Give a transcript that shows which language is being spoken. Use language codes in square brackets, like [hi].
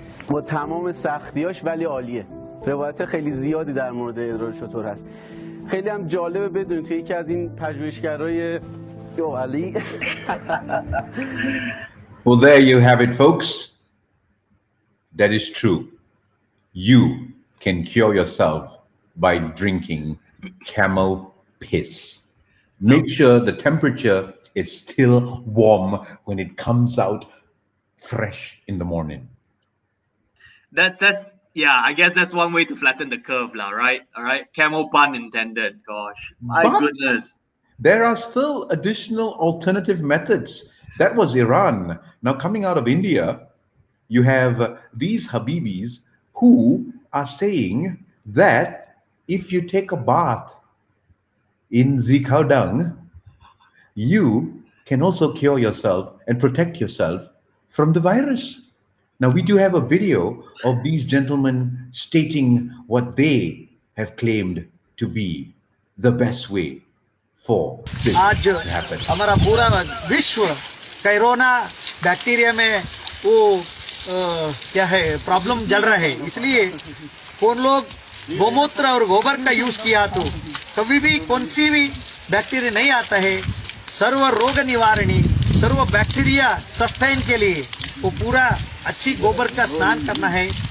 [fa] با تمام سختیاش ولی عالیه. روایت خیلی زیادی در مورد ادرار شتر هست. خیلی هم جالبه بدونید توی یکی از این پژوهشگرای علی. [en] Well, there you have it, folks. That is true. You can cure yourself by drinking camel piss. Make sure the temperature is still warm when it comes out fresh in the morning. That's I guess that's one way to flatten the curve, right? All right, camel pun intended. Gosh, my goodness. There are still additional alternative methods. That was Iran. Now coming out of India, you have these Habibis who are saying that if you take a bath in zikao dung, you can also cure yourself and protect yourself from the virus. Now, we do have a video of these gentlemen stating what they have claimed to be the best way for this to happen. [hi] हमारा पूरा विश्व corona bacteria में वो क्या है problem जल रहा है, इसलिए कौन लोग गोमूत्र और गोबर का यूज किया तो कभी भी कौन सी भी बैक्टीरिया नहीं आता है। सर्व रोग निवारणी सर्व बैक्टीरिया सस्टेन के लिए वो पूरा अच्छी गोबर का स्नान करना है।